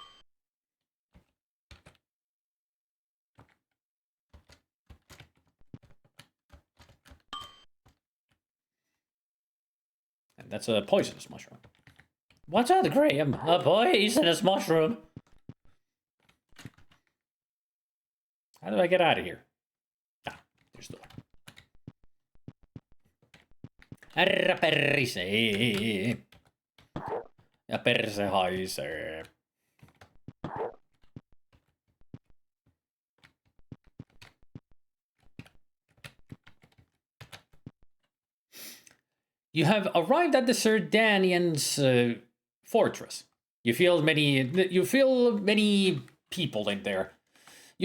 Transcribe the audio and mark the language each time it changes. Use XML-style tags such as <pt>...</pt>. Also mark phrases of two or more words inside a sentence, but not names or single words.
<en>And that's a poisonous mushroom. Watch out, Graham! A poisonous mushroom! How do I get out of here? Ah, there's the door.</en> <fi>Herra perse. Ja perse haisee.</fi> <en>You have arrived at the Sardanian's fortress. You feel many people in there.</en>